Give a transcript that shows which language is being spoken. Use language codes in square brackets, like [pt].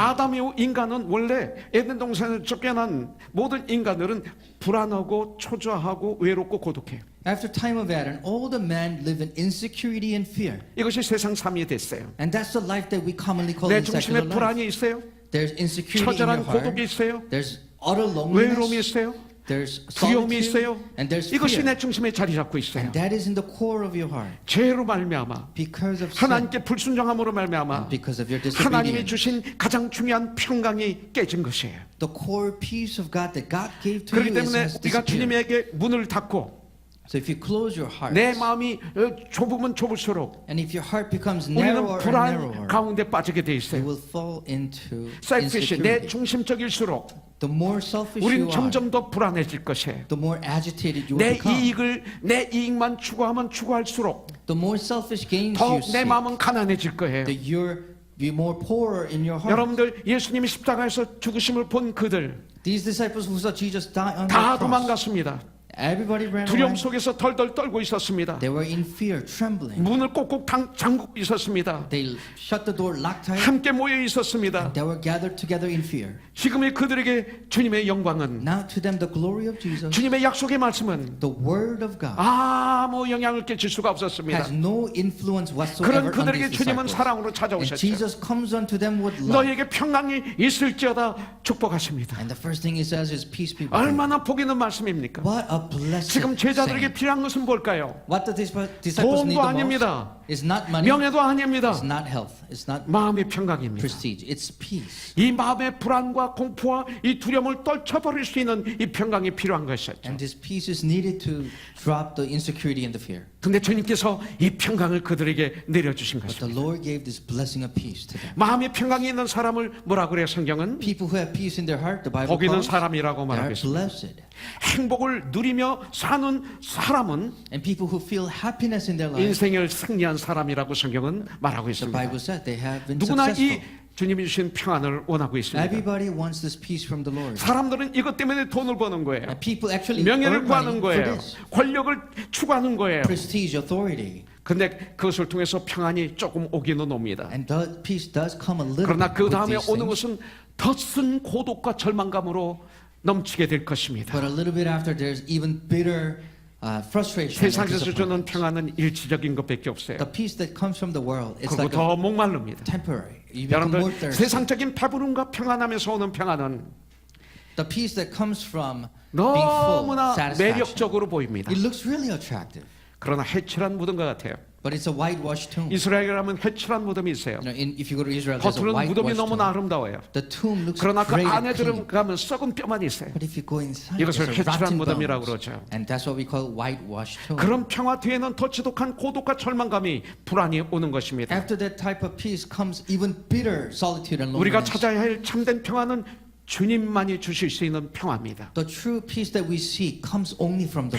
[ko] 아담 이후 인간은 원래 에덴 동산에 쫓겨난 모든 인간들은 불안하고 초조하고 외롭고 고독해요. [en] After time of Adam, all the men live in insecurity and fear. [ko] 이것이 세상 삶이 됐어요. [en] And that's the life that we commonly call [ko] 내 [en] in secular [ko] 중심에 [en] life. [ko] 불안이 있어요. [en] There's insecurity in your [ko] 처절한 고독이 [en] heart. [ko] 있어요. [en] There's utter [ko] 외로움이 [en] loneliness. [ko] 있어요. [en] There's [ko] 두려움이 [en] solitude. [ko] 있어요. [en] And there's [ko] 이것이 [en] fear. [ko] 내 중심에 자리 잡고 있어요. [en] And that is in the core of your heart. [ko] 죄로 말미암아 [en] Because of sin. [ko] 하나님께 불순종함으로 말미암아 [en] Because of your [ko] 하나님이 [en] disobedience. [ko] 주신 가장 중요한 평강이 깨진 것이에요. [en] The core peace of God that God gave to [ko] 그렇기 [en] you is [ko] 때문에 [en] has [ko] 우리가 [en] disappeared. [ko] 주님에게 문을 닫고 [en] So if you close your heart, [ko] 내 마음이 좁으면 좁을수록 [en] and if your heart becomes [ko] 우리는 [en] narrower and [ko] 불안 [en] narrower, [ko] 가운데 빠지게 돼 [en] you [ko] 있어요. [en] will fall into [ko] 셀피시 내 [en] insecurity. [ko] 중심적일수록 [en] The more selfish [ko] 우리는 [en] you are, [ko] 점점 더 불안해질 것이에요. [en] the more agitated you will [ko] 내 [en] become. [ko] 내 이익만 추구하면 추구할수록 [en] The more selfish gains [ko] 더 [en] you [ko] 내 [en] seek, [ko] 마음은 가난해질 거예요. [en] that you're be more poorer in your heart. [ko] 여러분들 예수님이 십자가에서 죽으심을 본 그들 [en] These disciples who saw Jesus die on the [ko] 다 [en] cross, [ko] 도망갔습니다. [en] everybody ran [ko] 두려움 [en] away. [ko] 속에서 덜덜 떨고 있었습니다. [en] They were in fear, trembling. [ko] 문을 꼭꼭 잠그고 있었습니다. [en] They shut the door, locked tight. [ko] 함께 모여 있었습니다. [en] They were gathered together in fear. [ko] 지금의 그들에게 주님의 영광은 [en] Now to them the glory of Jesus, [ko] 주님의 약속의 말씀은 [en] the word of God, [ko] 아무 영향을 끼칠 수가 없었습니다. [en] has no influence [ko] 그런 [en] whatsoever on [ko] 그들에게 [en] these [ko] 주님은 [en] disciples. [ko] 사랑으로 [en] And [ko] 찾아오셨죠. [en] Jesus comes unto them with love. [ko] 너에게 평강이 있을지어다 축복하십니다. [en] And the first thing he says is, peace be with you. [ko] 얼마나 복 있는 말씀입니까? [en] What a blessed [ko] 지금 제자들에게 필요한 것은 뭘까요? [en] What the disciples need [ko] 아닙니다. [en] It's not money. [ko] 명예도 아닙니다. [en] It's not health. It's not [ko] 마음의 평강입니다. [en] prestige. It's peace. [ko] 이 마음의 불안과 공포와 이 두려움을 떨쳐버릴 수 있는 이 평강이 필요한 것이었죠. [en] And this peace is needed to drop the insecurity and the fear. [ko] 근데 주님께서 이 평강을 그들에게 내려주신 [en] But the Lord gave this blessing of peace to them. [ko] 마음의 평강이 있는 사람을 뭐라 그래요? 성경은 [en] People who have peace in their heart, the Bible [ko] 복 있는 사람이라고 [en] they [ko] 말하고 [en] are [ko] 있습니다. [en] blessed. [ko] 행복을 누리며 사는 사람은 [en] And people who feel happiness in their life, [ko] 인생을 승리한 사람이라고 성경은 말하고 [en] the [ko] 있습니다. [en] Bible said they have been [ko] 누구나 [en] successful. [ko] 이 주님이 주신 평안을 원하고 있습니다. [en] Everybody wants this peace from the Lord. [ko] 사람들은 이것 때문에 돈을 버는 거예요. [en] And people actually [ko] 명예를 구하는 [en] money for [ko] 거예요. [en] this. [ko] 권력을 추구하는 거예요. [en] Prestige, authority. [ko] 근데 그것을 통해서 평안이 조금 오기는 옵니다. [en] And the peace does come a little [ko] 그러나 [en] bit [ko] 그 [en] with [ko] 다음에 [en] these [ko] 오는 [en] things. [ko] 것은 덧쓴 고독과 절망감으로 넘치게 될 것입니다. [en] But a little bit after, there's even bitter frustration and [ko] 세상에서 주는 [en] disappointment. [ko] 평안은 일시적인 것밖에 없어요. [en] The peace that comes from the world, it's [ko] 그리고 [en] like [ko] 더 [en] a [ko] 목마릅니다. [en] temporary. You become more [ko] 여러분들 [en] thirsty. [ko] 세상적인 배부름과 평안함에서 오는 평안은 [en] The peace that comes from being full, [ko] 너무나 [en] satisfaction. [ko] 매력적으로 보입니다. [en] It looks really attractive, [ko] 그러나 해칠한 무덤 같아요. [en] but it's a whitewashed tomb. [ko] 이스라엘에 가면 해칠한 무덤이 있어요. [en] If you go to Israel, there's a [ko] 겉으로는 무덤이 [en] whitewashed [ko] 너무나 [en] tomb. [ko] 아름다워요. [en] The tomb looks [ko] 그러나 그 [en] great [ko] 안에 [en] and clean. [ko] 들어가면 썩은 뼈만 있어요. [en] But if you go inside, [ko] 이것을 [en] there's a [ko] 해칠한 [en] rotten [ko] 무덤이라고 [en] bones. [ko] 그러죠. [en] And that's what we call whitewashed tomb. [ko] 그런 평화 뒤에는 더 지독한 고독과 절망감이 불안이 오는 것입니다. [en] After that type of peace comes even bitter solitude and [ko] 우리가 찾아야 할 참된 평화는 주님만이 주실 수 있는 평화입니다. [en] The true peace that we seek comes only from the